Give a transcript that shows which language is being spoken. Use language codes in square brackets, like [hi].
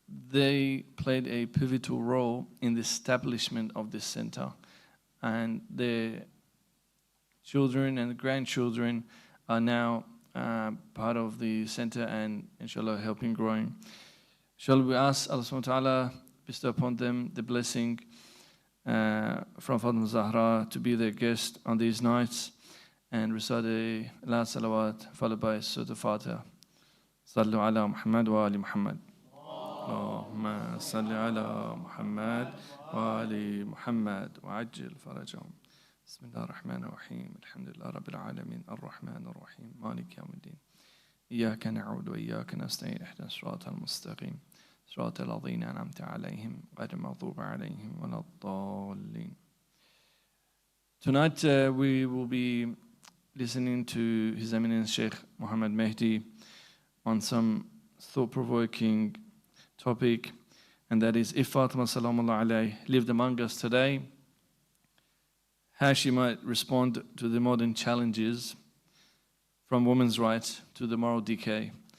[en] They played a pivotal role in the establishment of this center, and their children and grandchildren are now part of the center and inshallah helping growing. Shall we ask Allah subhanahu wa ta'ala bestow upon them the blessing from Fatima Zahra to be their guest on these nights and recite a loud salawat followed by Surah Al-Fatiha. [ar] Sallu ala Muhammad wa ali Muhammad. اللهم صل على محمد وآل محمد وعجل فرجهم. بسم الله الرحمن الرحيم. الحمد لله رب العالمين الرحمن الرحيم مالك يوم الدين. إياك نعبد وإياك نستعين اهدنا الصراط المستقيم صراط الذين أنعمت عليهم غير المغضوب عليهم ولا الضالين. [en] Tonight we will be listening to His Eminence Sheikh Mohammed Mehdi on some thought-provoking topic, and that is, if Fatima salamullah alayhi lived among us today, how she might respond to the modern challenges from women's rights to the moral decay.